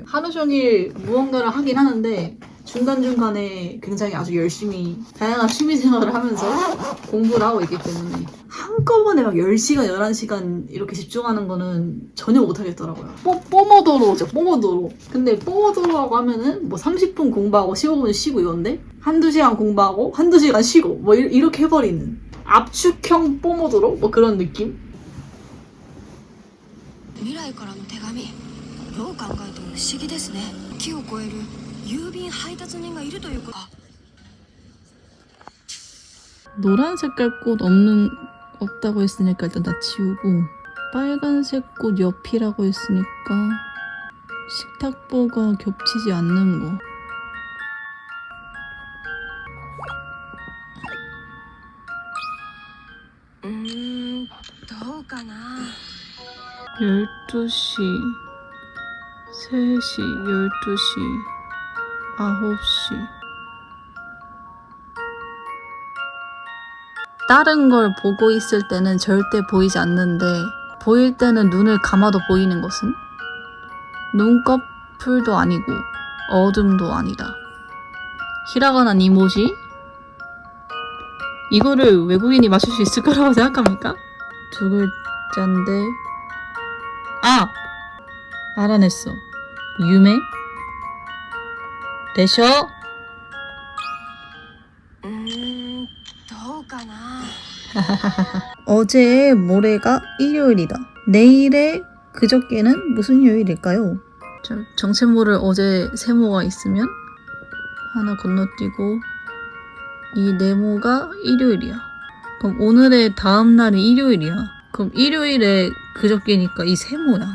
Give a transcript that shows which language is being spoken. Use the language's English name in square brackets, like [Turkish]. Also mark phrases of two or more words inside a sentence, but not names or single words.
[Korean] 하루 종일 무언가를 하긴 하는데 중간중간에 굉장히 아주 열심히 다양한 취미생활을 하면서 공부를 하고 있기 때문에 한꺼번에 막 10시간, 11시간 이렇게 집중하는 거는 전혀 못하겠더라고요. 뽀모도로죠, 뽀모도로. 근데 뽀모도로라고 하면은 뭐 30분 공부하고 15분 쉬고 이건데 한두 시간 공부하고 한두 시간 쉬고 뭐 이렇게 해버리는 압축형 뽀모도로? 뭐 그런 느낌? [Japanese] 未来からの手紙どう考えても不思議ですね。木を越える郵便配達人がいるということ。 [Korean] 노란 색깔 꽃 없다고 했으니까 일단 다 지우고 빨간색 꽃 옆이라고 했으니까 식탁보가 겹치지 않는 거. [Japanese] どうかな。 [Korean] 12시, 3시, 12시, 9시. 다른 걸 보고 있을 때는 절대 보이지 않는데 보일 때는 눈을 감아도 보이는 것은 눈꺼풀도 아니고 어둠도 아니다. 히라가나 2文字? 이거를 외국인이 맞출 수 있을 거라고 생각합니까? 2글자인데 알아냈어. 유메? 되셔? [Japanese] どうかな。 [Korean] 어제의 모레가 일요일이다. 내일의 그저께는 무슨 요일일까요? 정체모를 어제 세모가 있으면 하나 건너뛰고 이 네모가 일요일이야. 그럼 오늘의 다음 날이 일요일이야. 그럼 일요일에 그저께니까 이 세모야.